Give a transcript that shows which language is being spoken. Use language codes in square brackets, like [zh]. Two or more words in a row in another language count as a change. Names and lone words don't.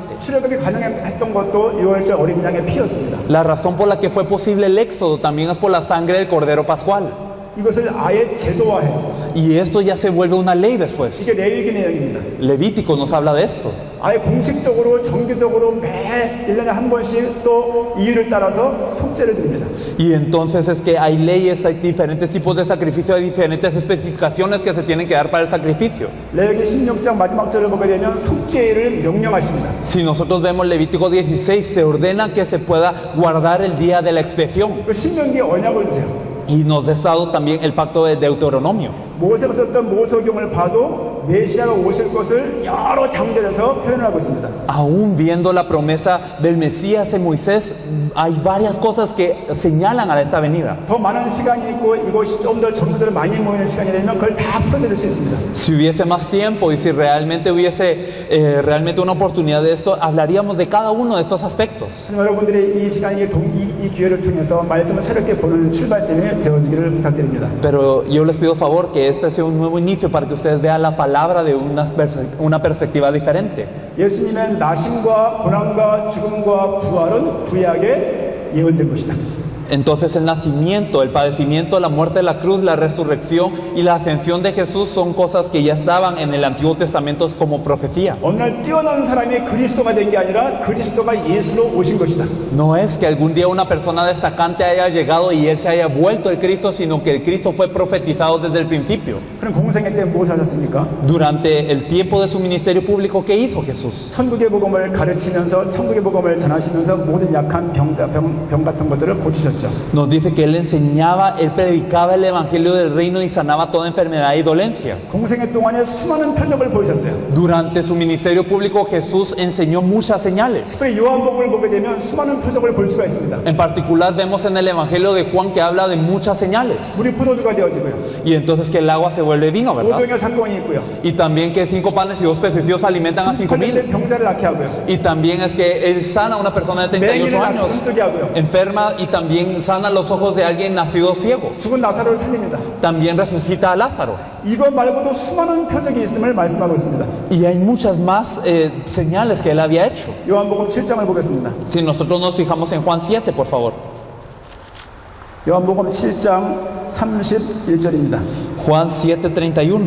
[ko] 출애굽이 가능했던 것도 유월절 어린 양의 피였습니다. [es] La razón por la que fue posible el éxodo también es por la sangre del Cordero Pascual. [ko] 이것을 아예 제도화해요. [es] Y esto ya se vuelve una ley después. [ko] 이게 레위기 내용입니다. [es] Levítico nos habla de esto. [ko] 아예 공식적으로 정기적으로 매 1년에 한 번씩 또 이유를 따라서 속죄를 드립니다. [es] Y entonces es que hay leyes, hay diferentes tipos de sacrificio, hay diferentes especificaciones que se tienen que dar para el sacrificio. [ko] 레위기 16장 마지막 절을 보게 되면 속죄일을 명령하십니다. [es] Si nosotros vemos Levítico 16, se ordena que se pueda guardar el día de la expiación. [ko] 그 신명기 언약을 주세요. [es] Y nos ha dado también el pacto de Deuteronomio. [ko] 모세가 썼던 모세경을 봐도 메시아가 오실 것을 여러 장절에서 표현하고 있습니다. [es] Aún viendo la promesa del Mesías en Moisés, hay varias cosas que señalan a esta venida. [ko] 더 많은 시간이 있고 이것이 좀 더 전도자들 많이 모이는 시간이 되면 그걸 다 풀어드릴 수 있습니다. [es] Si hubiese más tiempo y si realmente hubiese realmente una oportunidad de esto, hablaríamos de cada uno de estos aspectos. [ko] 여러분들이 이 시간, 이 기회를 통해서 말씀을 새롭게 보는 출발점이 되어지기를 부탁드립니다. [es] Pero yo les pido favor que este sea un nuevo inicio para que ustedes vean la palabra de una perspectiva diferente. [ko] 예수님의 나심과 고난과 죽음과 부활은 구약에 예언된 것이다. [es] Entonces el nacimiento, el padecimiento, la muerte, la cruz, la resurrección y la ascensión de Jesús son cosas que ya estaban en el Antiguo Testamento como profecía. [ko] 어느 날 뛰어난 사람이 그리스도가 된 게 아니라 그리스도가 예수로 오신 것이다. [es] No es que algún día una persona destacante haya llegado y él se haya vuelto el Cristo, sino que el Cristo fue profetizado desde el principio. [ko] 그럼 공생애 때 무엇을 하셨습니까? [es] Durante el tiempo de su ministerio público, ¿qué hizo Jesús? [ko] 천국의 복음을 가르치면서 천국의 복음을 전하시면서 모든 약한 병 같은 것들을 고치셨죠. [es] Nos dice que él enseñaba, él predicaba el evangelio del reino y sanaba toda enfermedad y dolencia. [ko] 공생애 동안에 수많은 표적을 보이셨어요. [es] Durante su ministerio público, Jesús enseñó muchas señales. [ko] 특별히 요한복음을 보게 되면 수많은 표적을 볼 수가 있습니다. [es] En particular, vemos en el evangelio de Juan que habla de muchas señales. [ko] 물이 포도주가 되어지고요. [es] Y entonces que el agua se vuelve vino, ¿verdad? [ko] 오병의 사건이 있고요. [es] Y también que 5 panes y 2 pececillos alimentan a 5,000. [ko] 38대 병자를 낫게 하고요. [es] Y también es que él sana a una persona de 38 [ko] 맹인을 [es] años, [ko] 뜨게 하고요. [es] enferma, y también sana los ojos de alguien nacido ciego. [ko] 죽은 나사로를 살립니다. [es] También resucita a Lázaro. [ko] 이것 말고도 수많은 표적이 있음을 말씀하고 있습니다. [es] Y hay muchas más señales que él había hecho. [ko] 요한복음 7장을 보겠습니다. [es] Si nosotros nos fijamos en Juan 7, por favor. [ko] 요한복음 7장 31절입니다. [es] Juan 7:31.